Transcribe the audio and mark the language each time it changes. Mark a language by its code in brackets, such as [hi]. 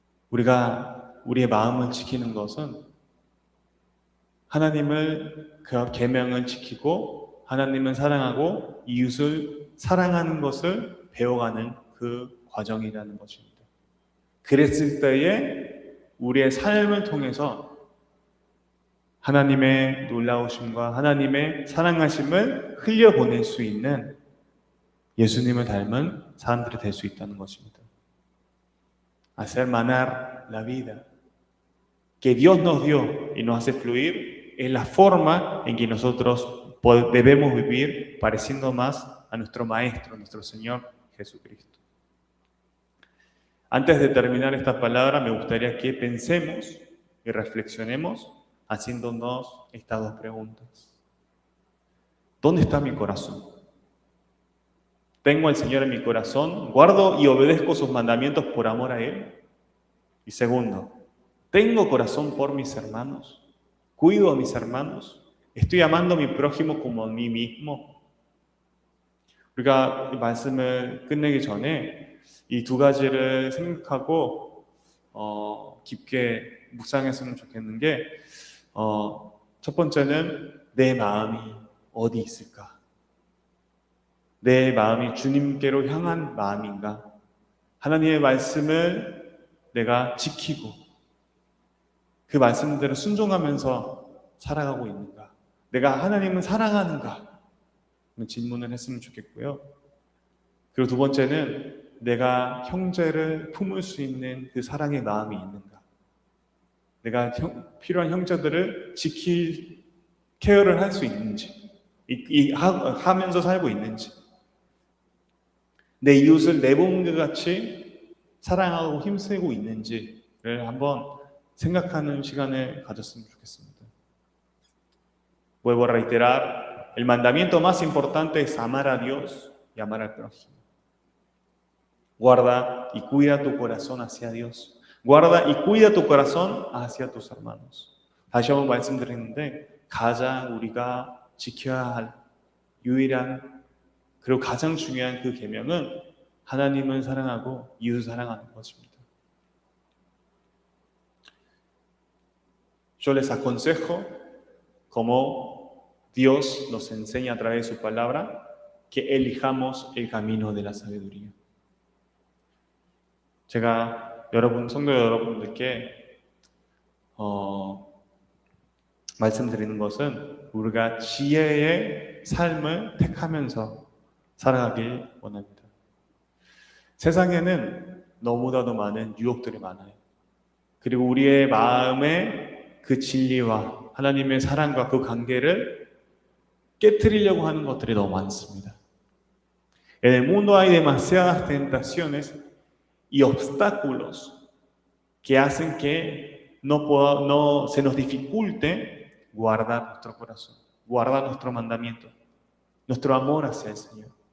[ko] 우리가 우리의 마음을 지키는 것은 하나님을 그 계명을 지키고 하나님을 사랑하고 이웃을 사랑하는 것을 배워가는 그 과정이라는 것입니다. 그랬을 때에 우리의 삶을 통해서 하나님의 놀라우심과 하나님의 사랑하심을 흘려보낼 수 있는 예수님을 닮은 사람들이 될 수 있다는 것입니다. [es] Hacer manar la vida que Dios nos dio y nos hace fluir es la forma en que nosotros debemos vivir pareciendo más a nuestro Maestro, nuestro Señor Jesucristo. Antes de terminar esta palabra, me gustaría que pensemos y reflexionemos haciéndonos estas dos preguntas. ¿Dónde está mi corazón? ¿Tengo al Señor en mi corazón? ¿Guardo y obedezco sus mandamientos por amor a Él? Y segundo, ¿tengo corazón por mis hermanos? ¿Cuido a mis hermanos? ¿Estoy amando a mi prójimo como a mí mismo? [ko] 우리가 이 말씀을 끝내기 전에 이 두 가지를 생각하고 깊게 묵상했으면 좋겠는 게 첫 번째는 내 마음이 어디 있을까? 내 마음이 주님께로 향한 마음인가? 하나님의 말씀을 내가 지키고 그 말씀대로 순종하면서 살아가고 있는가? 내가 하나님을 사랑하는가? 질문을 했으면 좋겠고요. 그리고 두 번째는 내가 형제를 품을 수 있는 그 사랑의 마음이 있는가? 내가 필요한 형제들을 케어를 할 수 있는지, 하면서 살고 있는지, 내 이웃을 내 몸과 같이 사랑하고 힘쓰고 있는지를 한번 생각하는 시간을 가졌으면 좋겠습니다. [es] Vuelvo a reiterar, el mandamiento más importante es amar a Dios y amar al prójimo. Guarda y cuida tu corazón hacia Dios. Guarda y cuida tu corazón hacia tus hermanos. [ko] 다시 한번 말씀드리는데 가장 우리가 지켜야 할 유일한 그리고 가장 중요한 그 계명은 하나님을 사랑하고 이웃을 사랑하는 것입니다. [es] Yo les aconsejo, como Dios nos enseña a través de su palabra, que elijamos el camino de la sabiduría. [ko] 제가 성도 여러분들께 말씀드리는 것은 우리가 지혜의 삶을 택하면서 살아가길 원합니다. 세상에는 너무나도 많은 유혹들이 많아요. 그리고 우리의 마음에 그 진리와 하나님의 사랑과 그 관계를 깨트리려고 하는 것들이 너무 많습니다. [es] En el mundo hay demasiadas tentaciones y obstáculos que hacen que no se nos dificulte guardar nuestro corazón, guardar nuestro mandamiento, nuestro amor hacia el Señor.